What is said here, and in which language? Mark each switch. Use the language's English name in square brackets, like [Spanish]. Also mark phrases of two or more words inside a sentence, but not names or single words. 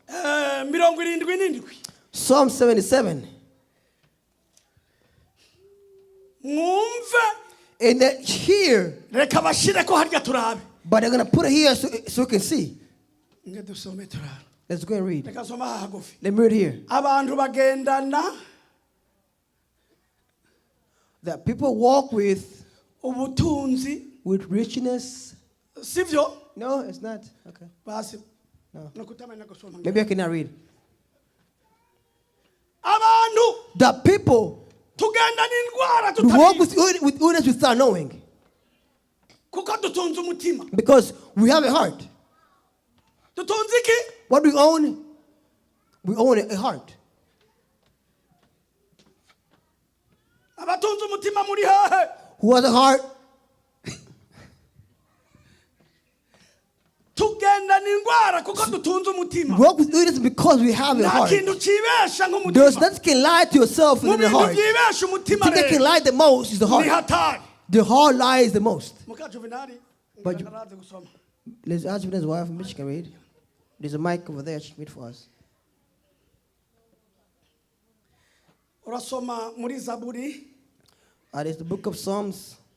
[English] Psalm 77. And that here, but they're going to put it here so you can see. Let's go and read. Let me read here. [Rundi] Abantu bagendana. [English] That people walk with [Rundi] ubutunzi, [English] with richness. [Rundi] Sivyo? [English] No, it's not. Okay. No. Maybe I cannot read. [Rundi] Abantu. [English] The people [Rundi] Tugenda n'Ingwara tutabizi. [English] Walk with illness without knowing. [Rundi] Kuko dutunze umutima. [English] Because we have a heart. [Rundi] Dutunze iki? [English] What do we own? We own a heart. [Rundi] Abatunze umutima muri hehe? [English] Who has a heart? [Rundi] Tugenda n'Ingwara kuko dutunze umutima. [English] Walk with illness because we have a heart. There's nothing can lie to yourself in the heart. The thing that can lie the most is the heart. The heart lies the most. But let's ask his wife, Mitch can read. There's a mic over there. She can read for us. It's the book of Psalms.